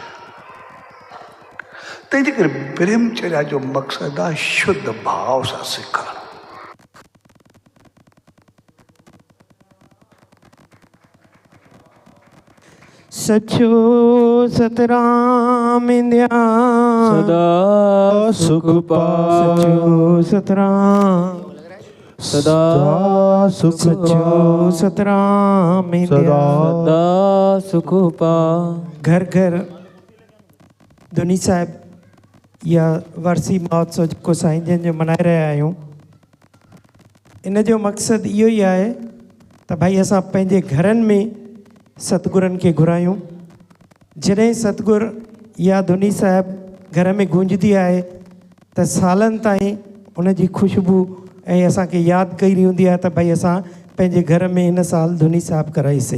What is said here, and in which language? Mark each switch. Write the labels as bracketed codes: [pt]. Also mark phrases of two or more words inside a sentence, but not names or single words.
[sd] तंहिंजे करे ब्रह्मचर्या जो मक़सदु आहे शुद्ध भाव सां सिखणु। सचो सतराम इंदिया सदा सुख पाए, सचो सतराम सदा सुख सचो सतराम इंदिया सदा सुख पाए। घर घर धुनी साहिब या वर्सी महोत्सव जेको साईं जन जो मनाए रहिया आहियूं, इन जो मक़सदु इहो ई आहे त भाई असां पंहिंजे घरनि में सतगुरनि खे घुरायूं। जॾहिं सतगुर या धुनी साहिब घर में गूंजदी आहे त सालनि ताईं उन जी ख़ुशबू ऐं असांखे यादि कई हूंदी आहे त भई असां पंहिंजे घर में हिन साल धुनी साहिब कराईसीं।